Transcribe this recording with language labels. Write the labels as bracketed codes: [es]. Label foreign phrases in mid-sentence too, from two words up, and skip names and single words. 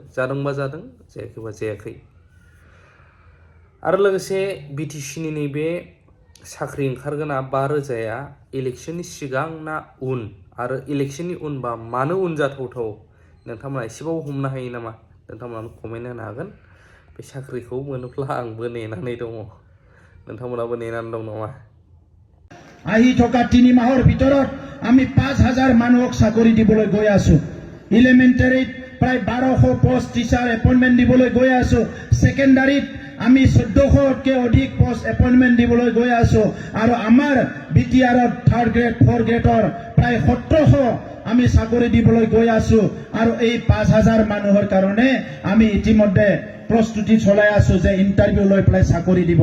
[brx] जादोंबा जादों जायाखैबा जायाखै। आरो लोगोसे BTCनि नैबे साख्रि ओंखारगोना 5,000आ इलेक्शननि सिगां ना उन आरो इलेक्शननि उनबा मानो उन जाथावथाव नोंथांमोना एसेबाबो हमनो हायो नामा? नोंथांमोना कमेन्ट होनो हागोन। बे साख्रिखौ मोनोब्ला आंबो नेनानै दङ। नोंथांमोनाबो नेनानै दं नामा? [as] আহি থকা 3 মাহৰ ভিতৰত আমি 5,000 মানুহক চাকৰি দিবলৈ গৈ আছো। এলিমেণ্টাৰীত প্ৰায় 1200 পোষ্ট টিচাৰ এপইণ্টমেণ্ট দিবলৈ গৈ আছো। সেকেন্ডাৰীত আমি 1400তকৈ অধিক পোষ্ট এপইণ্টমেণ্ট দিবলৈ গৈ আছো আৰু আমাৰ BTRত 3rd গ্ৰেড 4th গ্ৰেডৰ প্ৰায় 1700 আমি চাকৰি দিবলৈ গৈ আছো আৰু এই 5,000 মানুহৰ কাৰণে আমি ইতিমধ্যে প্ৰস্তুতি চলাই আছো যে ইণ্টাৰভিউ লৈ পেলাই চাকৰি দিব।